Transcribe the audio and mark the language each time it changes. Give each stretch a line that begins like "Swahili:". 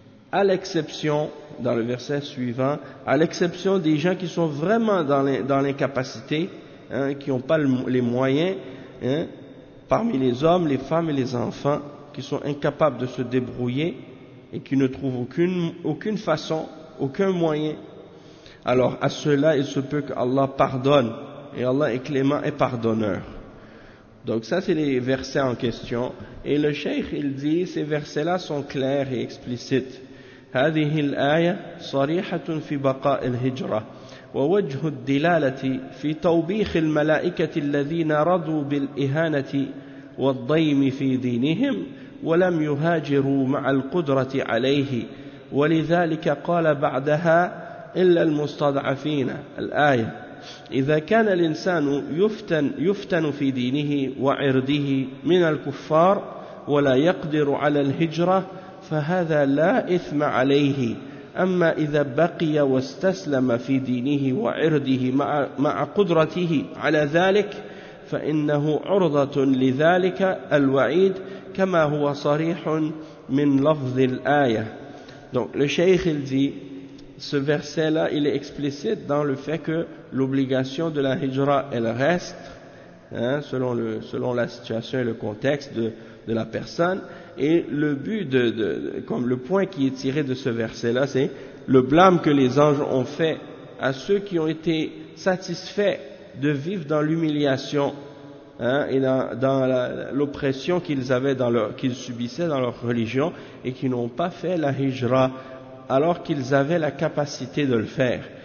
French: À l'exception, dans le verset suivant, à l'exception des gens qui sont vraiment dans l'incapacité, hein, qui n'ont pas les moyens, hein, parmi les hommes, les femmes et les enfants, qui sont incapables de se débrouiller et qui ne trouvent aucune façon, aucun moyen. Alors à ceux-là, il se peut qu'Allah pardonne. Et Allah est clément et pardonneur. Donc ça, c'est les versets en question. Et le cheikh, il dit, ces versets-là sont clairs et explicites.
Arabic: هذه الآية صريحة في بقاء الهجرة ووجه الدلالة في توبيخ الملائكة الذين رضوا بالإهانة والضيم في دينهم ولم يهاجروا مع القدرة عليه ولذلك قال بعدها إلا المستضعفين الآية إذا كان الإنسان يفتن في دينه وعرضه من الكفار ولا يقدر على الهجرة فهذا لا إثم عليه أما إذا بقي واستسلم في دينه وعرضه مع قدرته على ذلك فإنه عرضة لذلك الوعيد كما هو صريح من لفظ الآية.
French: Donc le cheikh il dit, ce verset là il est explicite dans le fait que l'obligation de la hijra elle reste, hein, selon la situation et le contexte de la personne. Et le but comme le point qui est tiré de ce verset-là, c'est le blâme que les anges ont fait à ceux qui ont été satisfaits de vivre dans l'humiliation, hein, et dans l'oppression qu'ils subissaient dans leur religion et qui n'ont pas fait la hijra alors qu'ils avaient la capacité de le faire.